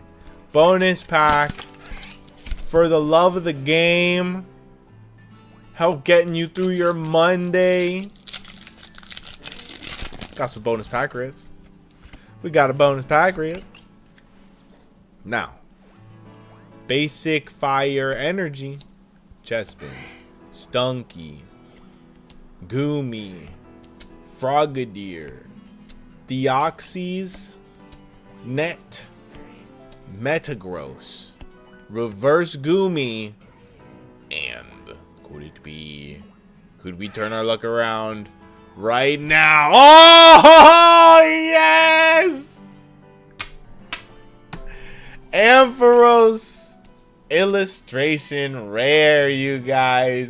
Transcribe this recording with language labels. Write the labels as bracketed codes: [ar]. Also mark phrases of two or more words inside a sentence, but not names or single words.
[en] Bonus pack. For the love of the game. Help getting you through your Monday. Got some bonus pack rips. We got a bonus pack rip. Now. Basic Fire Energy. Chespin. Stunky. Goomy. Frogadier. Deoxys. Net. Metagross. Reverse Goomy. And could it be? Could we turn our luck around right now? Oh, yes! Ampharos illustration rare, you guys.